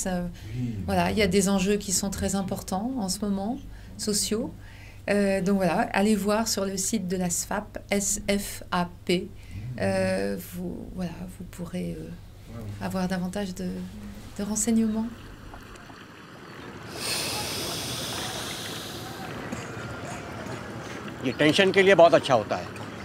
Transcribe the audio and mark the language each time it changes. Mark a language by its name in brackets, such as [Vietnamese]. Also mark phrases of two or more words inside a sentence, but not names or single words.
[French] Voilà, il y a des enjeux qui sont très importants en ce moment, sociaux. Donc voilà, allez voir sur le site de la SFAP, SFAP. Vous pourrez avoir davantage de renseignements. [Hindi] ये टेंशन के लिए बहुत अच्छा होता है।